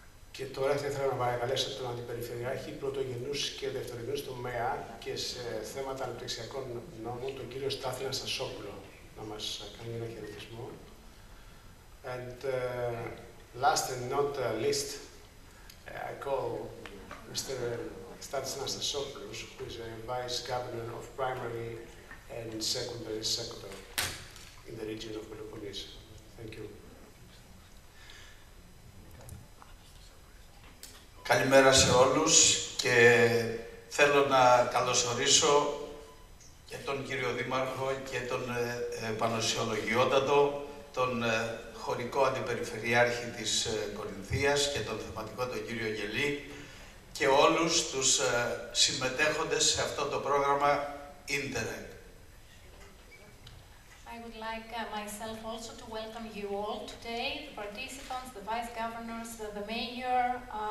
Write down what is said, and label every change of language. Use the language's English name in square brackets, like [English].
[Greek] Και τώρα θα ήθελα να παρακαλέσω τον Αντιπεριφερειάρχη πρωτογενούς και δευτερογενούς τομέα και σε θέματα αναπτυξιακών νόμων, τον κύριο Στάθη Αναστασόπουλο, να μας κάνει ένα χαιρετισμό. [English] And last and not least, I call Mr. Stathis Anastasopoulos, who is a Vice Governor of Primary and Secondary Sector in the region of Peloponnese. Thank you. [Greek] Καλημέρα σε όλους και θέλω να καλωσορίσω και τον κύριο Δήμαρχο και τον Πανοσιολογιότατο, τον χωρικό αντιπεριφερειάρχη της Κορινθίας και τον θεματικό τον κύριο Γελή και όλους τους συμμετέχοντες σε αυτό το πρόγραμμα Interreg. [English] I would like myself also to welcome you all today, the participants, the vice governors, the mayor,